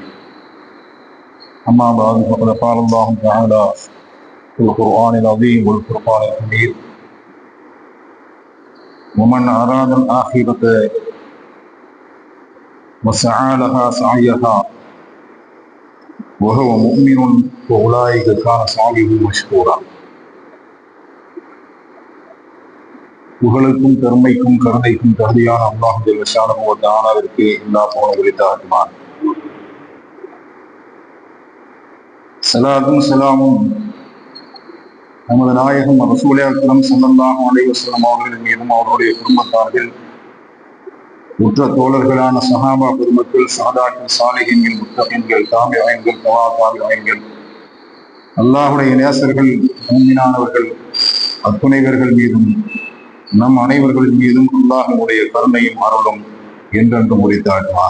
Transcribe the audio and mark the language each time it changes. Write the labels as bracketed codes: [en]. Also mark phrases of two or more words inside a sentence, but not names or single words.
[ar] أما بعد، فقد قال الله تعالى في القرآن العظيم والفرقان الحميد: ومن أراد الآخرة وسعى لها سعيها وهو مؤمن فأولئك كان سعيه مشكورا. [ta] புகழுக்கும் பெருமைக்கும் கருணைக்கும் தகுதியான அல்லாஹ் [ar] جل شأنه وتعالى [ta] எல்லா புகழும் உரித்தாகுமாறு. ஸலாத்தும் ஸலாமும் நமது நாயகம் ரசூலே அக்ரம் [ar] صلى الله عليه وسلم [ta] அவர்களின் மீதும் அவர்களுடைய குடும்பத்தார்கள், உற்ற தோழர்களான சஹாபா பெருமக்கள், சாதாக்கள், சாலிஹீன்கள், முத்தகீன்கள், தாபிஈன்கள், தவா தாபிஈன்கள், அல்லாஹ்வுடைய நேசர்கள், மூமினானவர்கள் அத்துணைவர்கள் மீதும் நம் அனைவர்களின் மீதும் அல்லாஹ்வுடைய கருணையும் அருளும் என்றென்றும் உரித்தாகுமாறு.